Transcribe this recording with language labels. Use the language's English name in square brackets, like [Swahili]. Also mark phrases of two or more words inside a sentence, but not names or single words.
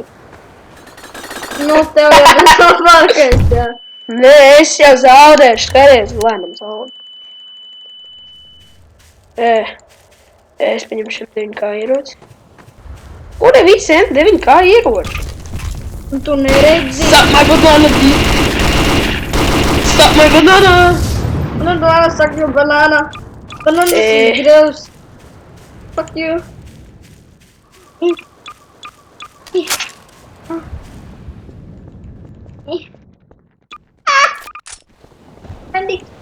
[Latvian] Nu, tev jau būs labākais, jā. Nē, es jau zaudēšu, skaties, lēnam zaudēt. Es paņemšu 9K ieroci. Un visi M9K ieroči. Un tu neredzi. [English] Stop my banana, Stop my banana! Banana, suck your banana. Banana is gross. Fuck you. Andy.